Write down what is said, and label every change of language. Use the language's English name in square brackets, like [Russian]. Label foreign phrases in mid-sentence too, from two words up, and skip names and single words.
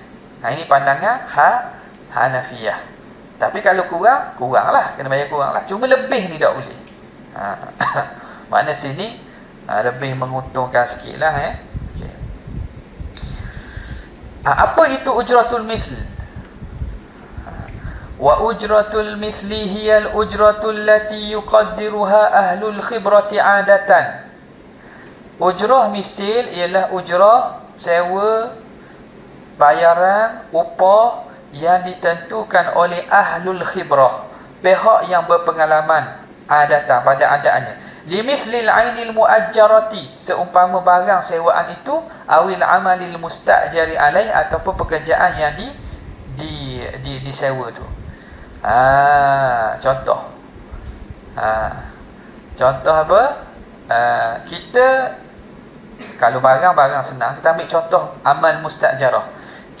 [Malay] Ini pandangan Hanafiyah. Tapi kalau kuranglah, kena bayar kuranglah. Cuma lebih ni tak boleh. Makna sini lebih menguntungkan sikit lah. Okay. Apa itu [Arabic] أجرة المثل? وأجرة المثل هي الأجرة التي يقدرها أهل الخبرة عادة. [Malay] Ujrah misil ialah ujrah sewa, bayaran, upah yang ditentukan oleh [Arabic] أهل الخبرة, [Malay] pihak yang berpengalaman, adatan, pada adaannya. [Arabic] لمثل العين المؤجرة, [Malay] seumpama barang sewaan itu, [Arabic] أو العمل المستأجر عليه, [Malay] ataupun pekerjaan yang disewa tu. Contoh. Contoh apa? Kita kalau barang senang, kita ambil contoh [Arabic] عمل مستأجرة.